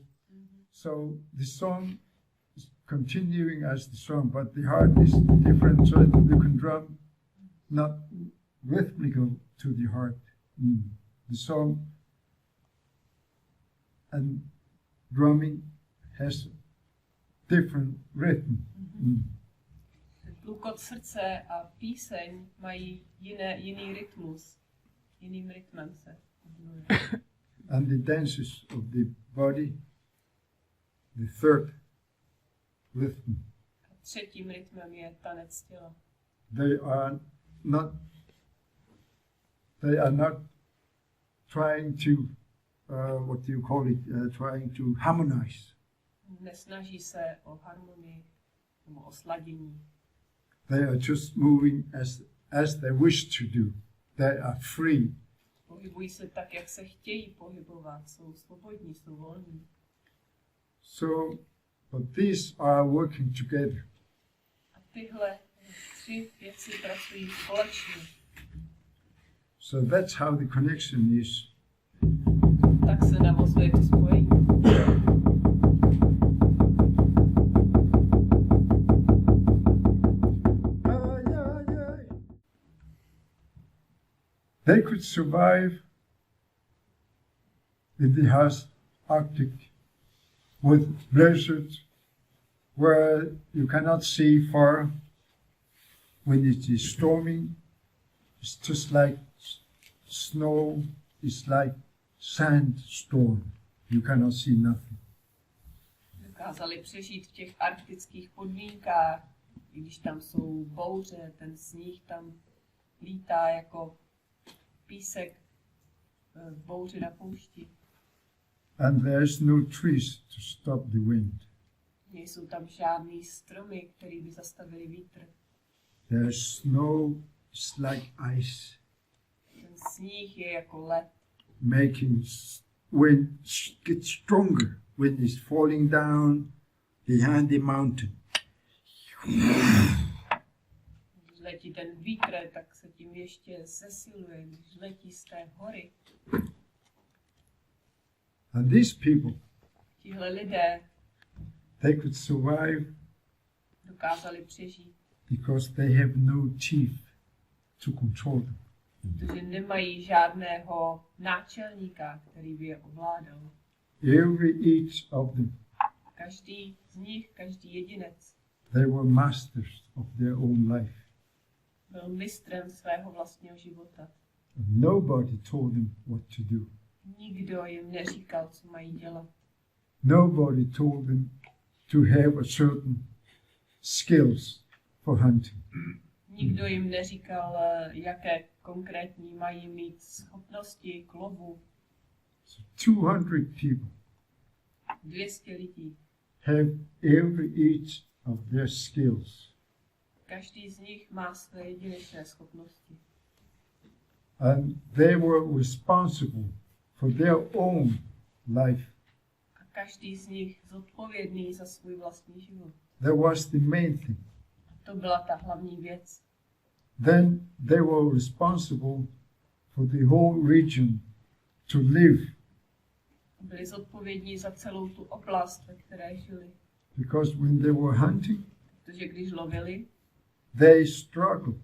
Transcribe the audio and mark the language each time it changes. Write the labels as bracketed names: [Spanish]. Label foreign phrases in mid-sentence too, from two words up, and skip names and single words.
[English] So the song is continuing as the song, but the heart is different, so you can drum not rhythmical to the heart. The song and drumming has different rhythm. [Czech] Tlukot srdce a píseň mají jiný rytmus. Jiným rytmem se odmluví. [English] And the dances of the body, the third rhythm, [Czech] Třetím rytmem je tanec těla. [English] they are not trying to what do you call it, trying to harmonize. [Czech] Nesnaží se o harmonii nebo o sladění. [English] They are just moving as they wish to do. They are free. [Czech] Pohybují se tak, jak se chtějí pohybovat. Jsou svobodní, jsou volní. [English] So, but these are working together. [Czech] A tyhle tři věci pracují společně. [English] So that's how the connection is. [Czech] Tak se navozuje to spojení. [English] They could survive in the Arctic with blizzards where you cannot see far. When it is storming, it's just like snow, it's like sandstorm. You cannot see nothing. [Czech] Dokázali přežít v těch arktických podmínkách, i když tam jsou bouře, ten sníh tam lítá jako písek v bouři na poušti. [English] And there's no trees to stop the wind. [Czech] Nejsou tam žádný stromy, které by zastavili vítr. [English] There's snow, it's like ice, [Czech] Ten sníh je jako led, [English] making wind get stronger wind is falling down behind the mountain. [Czech] Když letí ten vítr, tak se tím ještě zesiluje, když letí z té hory. [English] And these people, [Czech] Tihle lidé [English] they could survive [Czech] dokázali přežít, [English] because they have no chief to control them. [Czech] protože nemají žádného náčelníka, který by je ovládal. [English] Each of them, [Czech] Každý z nich, každý jedinec [English] they were masters of their own life. [Czech] byl mistrem svého vlastního života. [English] Nobody told them what to do. [Czech] Nikdo jim neříkal, co mají dělat. [English] Nobody told them to have a certain skills for hunting. [Czech] Nikdo jim neříkal, jaké konkrétní mají mít schopnosti k lovu. [English] So 200 people [Czech] 200 lidí. [English] have each of their skills. [Czech] Každý z nich má své jedinečné schopnosti. [English] And they were responsible for their own life. [Czech] A každý z nich zodpovědný za svůj vlastní život. [English] That was the main thing. [Czech] To byla ta hlavní věc. [English] Then they were responsible for the whole region to live, [Czech] Byli zodpovědní za celou tu oblast, ve které žili. [English] because when they were hunting, [Czech] Protože když lovili, [English] they struggled.